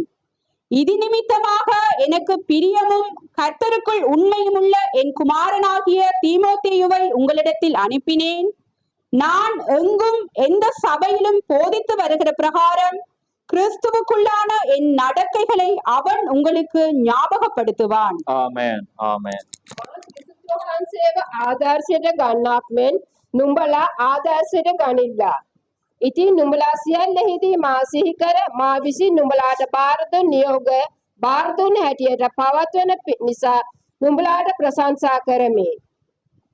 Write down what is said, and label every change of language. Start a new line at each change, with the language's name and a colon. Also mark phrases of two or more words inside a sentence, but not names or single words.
Tamil: இது நிமித்தமாக எனக்கு பிரியமும் கர்த்தருக்குள் உண்மையும் உள்ள என் குமாரனாகிய தீமோத்தேயுவை உங்களிடத்தில் அனுப்பினேன். நான் எங்கும் எந்த சபையிலும் போதித்து வருகிற பிரகாரம் கிறிஸ்துவுக்குள்ளான என் நடக்கைகளை அவன் உங்களுக்கு ஞாபகப்படுத்துவான். ஆமென், ஆமென்.
Sinhala: ආදර්ශයට ගන්නක් මෙන් නුඹලා ආදර්ශයට ගනිල්ලා. ඉතින් නුඹලා සියල්ලෙහිදී මා සිහි කර මා විසින් නුඹලාට බාර දුන් නියෝග බාර දුන් හැටියට පවත්වන නිසා නුඹලාට ප්‍රශංසා කරමි.